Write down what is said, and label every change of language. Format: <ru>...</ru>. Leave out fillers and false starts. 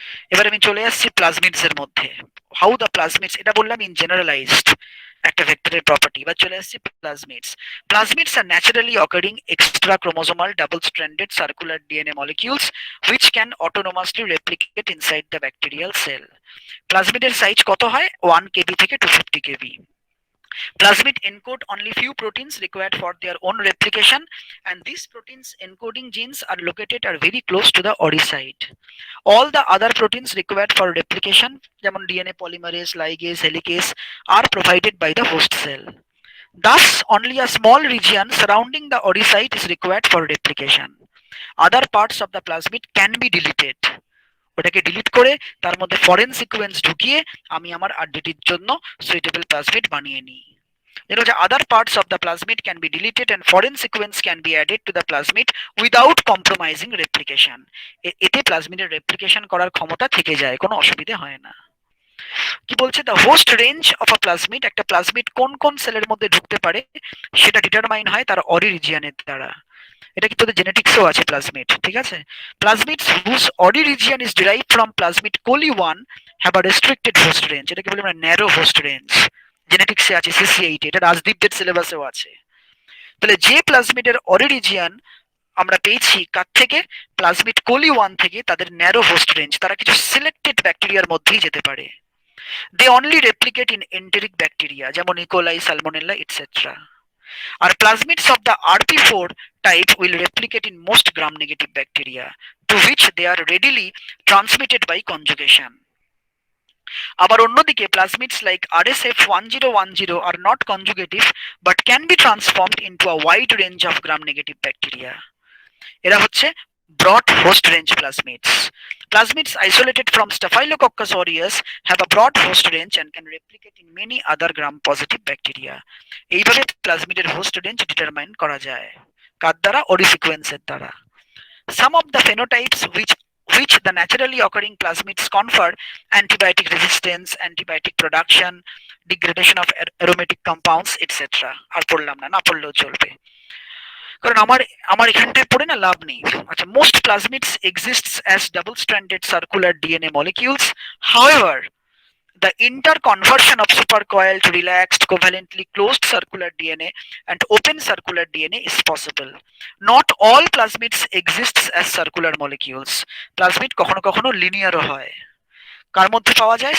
<bn>এবার আমি চলে আসছি প্লাজমিডস এর মধ্যে।</bn> <en>how the plasmids,</en> <bn>এটা বললাম ইন জেনারেলাইজড একটা ভেক্টরের প্রপার্টি। এবার চলে আসছি</bn> <en>Plasmids. Plasmids are naturally occurring extra chromosomal double stranded circular DNA molecules which can autonomously replicate inside the bacterial cell.</en> <bn>প্লাজমিডের size কত হয়? 1 kb থেকে 250 kb.</bn> <en>Plasmid encode only few proteins required for their own replication, and these proteins encoding genes are located very close to the ORI site. All the other proteins required for replication, যেমন DNA polymerase, ligase, helicase, are provided by the host cell. Thus, only a small region surrounding the ORI site is required for replication. Other parts of the plasmid can be deleted.</en> <bn>ওটাকে delete করে তার মধ্যে foreign sequence ঢুকিয়ে আমি আমার আরডিটির জন্য suitable plasmid বানিয়ে নিই।</bn> <en>You know, the other parts of the plasmid can be deleted and foreign sequence can be added to the plasmid without compromising replication.</en> <bn>এতে প্লাজমিডের রেপ্লিকেশন করার ক্ষমতা থেকে যায়, কোনো অসুবিধা হয় না। কি বলছে?</bn> <en>the host range of a plasmid,</en> <bn>একটা প্লাজমিড কোন কোন সেলের মধ্যে ঢুকতে পারে সেটা ডিটারমাইন হয় তার অরি রিজিয়নের দ্বারা। এটা কি তোদের জেনেটিক্সেও আছে প্লাজমিড, ঠিক আছে?</bn> <en>Plasmids whose ori region is derived from plasmid coli 1 have a restricted host range.</en> <bn>এটাকে বলি আমরা ন্যারো হোস্ট রেঞ্জ। জেনেটিক্সে আছে CC8, এটা রাজদীপদের সিলেবাসেও আছে। তাহলে যে প্লাজমিডের অরি রিজিয়ন আমরা পেয়েছি কার থেকে? প্লাজমিড কোলি 1 থেকে, তাদের ন্যারো হোস্ট রেঞ্জ, তারা কিছু সিলেক্টেড ব্যাকটেরিয়ার মধ্যেই যেতে পারে।</bn> <en>They only replicate in enteric bacteria যেমন E coli, salmonella et cetera. আর plasmids of the RP4 type will replicate in most gram-negative bacteria to which they are readily transmitted by conjugation.</en> <bn>আবার অন্যদিকে</bn> <en>Plasmids like RSF1010 are not conjugative but can be transformed into a wide range of gram-negative bacteria.</en> <bn>এরা হচ্ছে</bn> <en>broad host range plasmids. Plasmids isolated from Staphylococcus aureus have a broad host range and can replicate in many other gram-positive bacteria.</en> <bn>এইভাবে প্লাজমিডের host range determine করা যায় কার দ্বারা? অরি সিকোয়েন্সের দ্বারা।</bn> <en>Some of the phenotypes which the naturally occurring plasmids confer antibiotic resistance, antibiotic production, degradation of aromatic compounds, etc.</en> <bn>আর পড়লাম না, না পড়লেও চলবে, কারণ আমার আমার এখানটায় পড়ে না লাভ নেই।</bn> <en>আচ্ছা, most plasmids exists as double stranded circular DNA molecules. However, the interconversion of supercoiled to relaxed covalently closed circular DNA and open circular DNA is possible. Not all plasmids exists as circular molecules.</en> <bn>Plasmid কখনো কখনো লিনিয়ারও হয়। কার মধ্যে পাওয়া যায়?</bn>